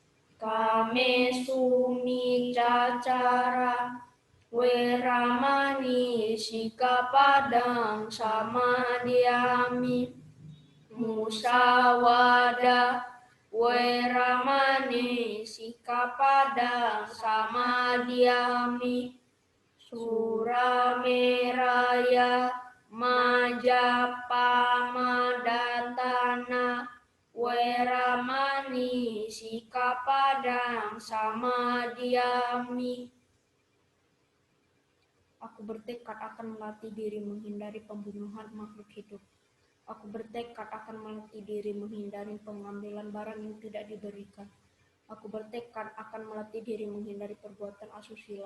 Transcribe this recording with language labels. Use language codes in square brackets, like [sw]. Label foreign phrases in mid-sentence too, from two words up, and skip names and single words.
[pi] Kamesumiccacara Weramani Sikapada Samadhyami, Musawada Weramani Sikapada Samadhyami, Surameraya Majapamadhatana Weramani Sikapada Samadhyami. [id] Aku bertekad akan melatih diri menghindari pembunuhan makhluk hidup. Aku bertekad akan melatih diri menghindari pengambilan barang yang tidak diberikan. Aku bertekad akan melatih diri menghindari perbuatan asusila.